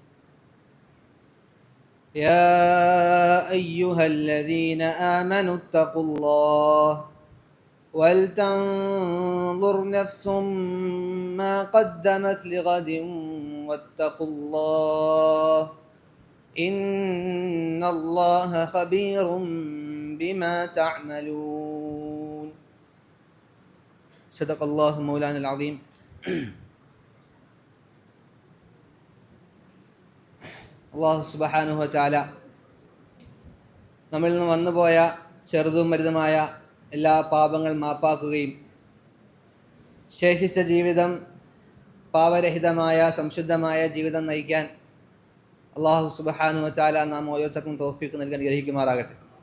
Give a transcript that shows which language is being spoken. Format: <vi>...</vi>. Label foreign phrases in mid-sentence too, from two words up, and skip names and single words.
<ar>يا أيها الذين آمنوا اتقوا الله ولتنظر نفس ما قدمت لغد واتقوا الله إن الله خبير بما تعملون. صدق الله مولانا العظيم.</ar> <ml>അള്ളാഹു</ml> <ar>سبحانه وتعالى</ar> <ml>നമ്മളിൽ നിന്ന് വന്നുപോയ ചെറുതും വലുതുമായ എല്ലാ പാപങ്ങൾ മാപ്പാക്കുകയും ശേഷിച്ച ജീവിതം പാപരഹിതമായ സംശുദ്ധമായ ജീവിതം നയിക്കാൻ അള്ളാഹു</ml> <ar>سبحانه وتعالى</ar> <ml>നാം ഓരോരുത്തർക്കും തൗഫീഖ് നൽകാൻ ഗ്രഹിക്കുമാറാകട്ടെ.</ml>